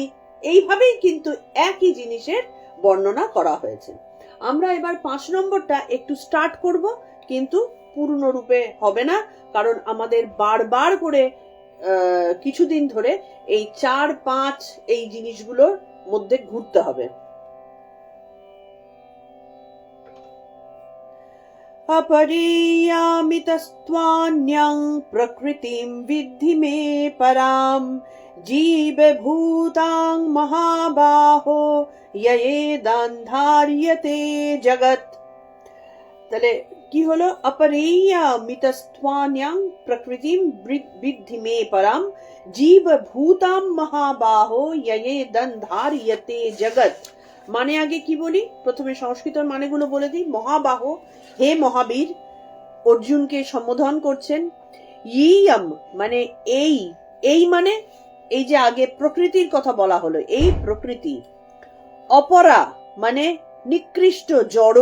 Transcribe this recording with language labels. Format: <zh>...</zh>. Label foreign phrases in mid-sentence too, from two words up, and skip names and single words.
<bn>এইভাবেই কিন্তু একই জিনিসের বর্ণনা করা হয়েছে। আমরা এবার 5 নম্বরটা একটু স্টার্ট করব, কিন্তু পূর্ণরূপে হবে না, কারণ আমাদের বারবার করে কিছুদিন ধরে এই 4, 5 এই জিনিসগুলোর মধ্যে ঘুরতে হবে।</bn> <sa>अपरीयामितस्त्वान्यं प्रकृतिं विद्धि मे परां जीवभूतां महाबाहो ययेदन्धार्यते जगत्।</sa> <bn>তাহলে কি হলো?</bn> <sa>अपरीयामितस्त्वान्यं प्रकृतिं विद्धि मे परां जीवभूतां महाबाहो ययेदन्धार्यते जगत्।</sa> <bn>মানে আগে কি বলি, প্রথমে সংস্কৃতের মানেগুলো বলে দিই। মহাবাহ, হে মহাবীর, অর্জুনকে সম্বোধন করছেন। ইয়ম মানে এই, এই মানে এই যে আগে প্রকৃতির কথা বলা হলো, এই প্রকৃতি। অপরা মানে নিকৃষ্ট, জড়।</bn>